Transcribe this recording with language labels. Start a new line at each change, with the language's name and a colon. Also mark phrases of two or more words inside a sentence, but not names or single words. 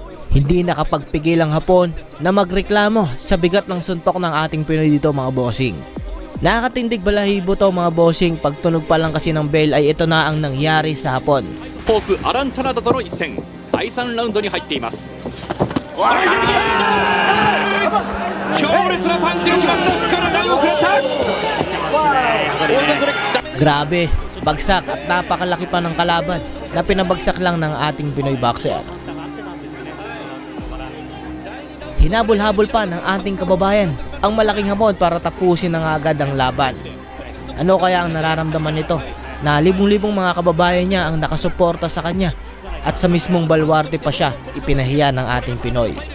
Filipino: Hindi nakapagpigil ang Hapon na magreklamo sa bigat ng suntok ng ating Pinoy dito mga bossing. Nakakatindig balahibo to mga bossing, pagtunog pa lang kasi ng bell ay ito na ang nangyari sa Hapon.
Japanese: ホープアランタナダとの一戦第3ラウンドに入っています。強烈なパンチが決まった。福原台を食らった。大さんこれ
Filipino: Grabe, bagsak at napakalaki pa ng kalaban na pinabagsak lang ng ating Pinoy boxer. Hinabol-habol pa ng ating kababayan ang malaking Hapon para tapusin na agad ang laban. Ano kaya ang nararamdaman nito na libong-libong mga kababayan niya ang nakasuporta sa kanya at sa mismong balwarte pa siya ipinahiya ng ating Pinoy.